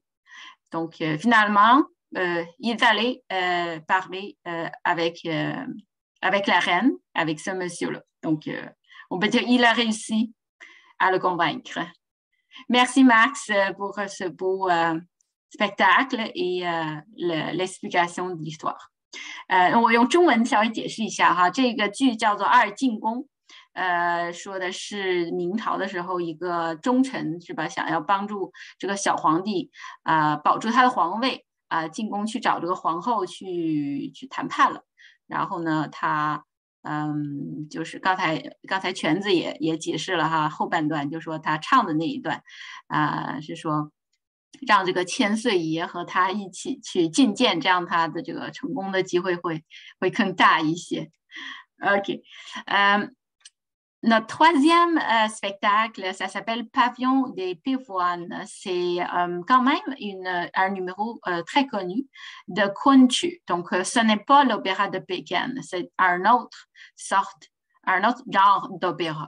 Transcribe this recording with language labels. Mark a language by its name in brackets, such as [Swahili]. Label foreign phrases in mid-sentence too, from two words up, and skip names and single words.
[French] Donc, finalement, il est allé parler avec la reine, avec ce monsieur-là. Donc, on peut dire qu'il a réussi à le convaincre. Merci Max pour ce beau spectacle et l'explication de l'histoire. [Chinese] 我用中文稍微解释一下哈，这个剧叫做《二进宫》，说的是明朝的时候一个忠臣是吧，想要帮助这个小皇帝保住他的皇位进宫去找这个皇后去谈判了。然后呢，他就是刚才全子也解释了哈，后半段就说他唱的那一段是说让这个千岁爷和他一起去觐见，这样他的这个成功的机会会更大一些。OK， [French] notre troisième spectacle, ça s'appelle Pavillon des Pivoines. C'est quand même un numéro très connu de Kunchu. Donc, ce n'est pas l'opéra de Pékin, c'est un autre genre d'opéra.